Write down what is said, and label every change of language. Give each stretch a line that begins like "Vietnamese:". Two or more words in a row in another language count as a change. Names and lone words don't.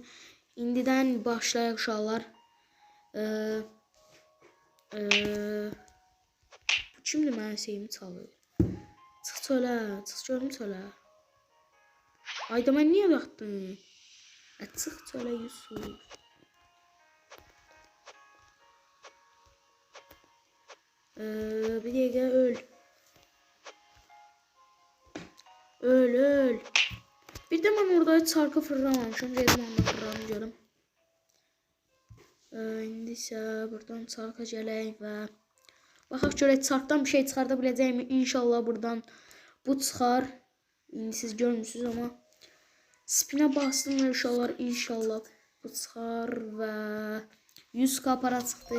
Azerbaijani: İndidən başlayaq uşaqlar. Bu kimdir mənim şeyimi çalır? Çıx çölə, çıx görüm çölə. Ayda mən niyə yatdım? Çıx çölə Yusuf.
Turkish: Bir dakika
Azerbaijani: öl. Öl.
Turkish: Bir de ben orada çarkı fırlamamışım. Dedim onu fırlamayacağım.
Azerbaijani: İndi isə buradan çarka gələk və baxaq görək çarkdan bir şey çıxarda biləcəyimi. İnşallah buradan bu çıxar. İndi siz görmürsünüz ama spinə bastım və uşaqlar inşallah bu çıxar və 100k para çıxdı.